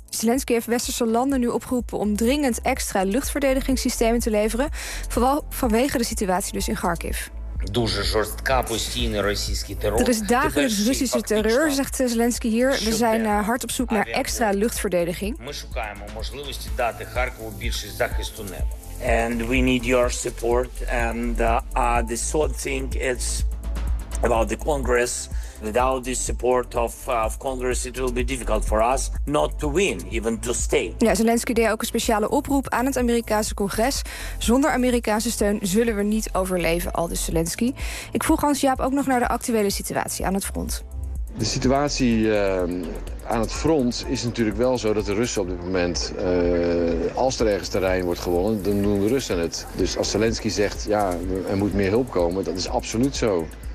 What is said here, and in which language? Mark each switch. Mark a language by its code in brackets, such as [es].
[nl] Zelensky heeft westerse landen nu opgeroepen om dringend extra luchtverdedigingssystemen te leveren, vooral vanwege de situatie dus in Kharkiv. Er is dagelijks Russische terreur, zegt Zelensky hier. We zijn hard op zoek naar extra luchtverdediging. [en] And we need your support. And the sort thing is about the Congress. Without the support of Congress, it will be difficult for us not to win, even to stay. [nl] Ja, Zelensky deed ook een speciale oproep aan het Amerikaanse congres. Zonder Amerikaanse steun zullen we niet overleven, aldus Zelensky. Ik vroeg Hans-Jaap ook nog naar de actuele situatie aan het front. De situatie aan het front is natuurlijk wel zo dat de Russen op dit moment, als er ergens terrein wordt gewonnen, dan doen de Russen het. Dus als Zelensky zegt, ja, er moet meer hulp komen, dat is absoluut zo.